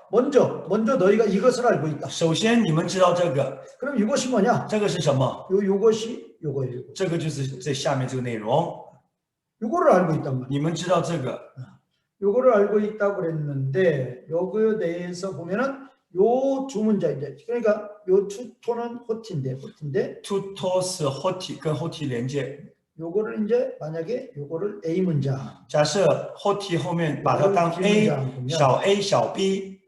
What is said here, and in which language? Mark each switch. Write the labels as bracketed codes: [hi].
[ko] 먼저 너희가 이것을 알고 있다. [zh] 首先你们知道这个， [ko] 그럼 이것이 뭐냐? [zh] 这个是什么？ [ko] 요것이 요거예요. [zh] 这个就是这下面这个内容。 [ko] 요거를 알고 있단 말이야. [zh] 你们知道这个， [ko] 요거를 알고 있다고 그랬는데 여기에 대해서 보면은 요 두 문장인데 그러니까 요 투토는 호티인데 [zh] to 是 hoti 跟 hoti 连接。 [ko] 요거를 이제 만약에 요거를 A 문장 [zh] 假设 hoti 后面把它当 A 小 A 小 B，